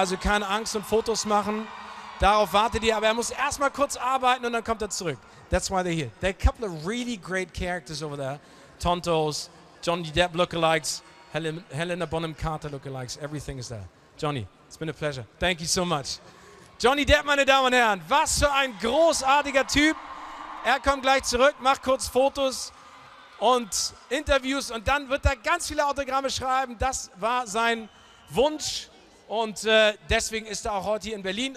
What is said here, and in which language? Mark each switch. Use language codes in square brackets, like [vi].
[de] Also keine Angst und Fotos machen. Darauf wartet ihr. Aber er muss erstmal kurz arbeiten und dann kommt er zurück. [en] That's why they're here. There are a couple of really great characters over there. Tontos, Johnny Depp lookalikes, Helena Bonham Carter lookalikes, everything is there. Johnny, it's been a pleasure. Thank you so much. [de] Johnny Depp, meine Damen und Herren, was für ein großartiger Typ. Er kommt gleich zurück, macht kurz Fotos und Interviews und dann wird er ganz viele Autogramme schreiben. Das war sein Wunsch. Und deswegen ist er auch heute hier in Berlin.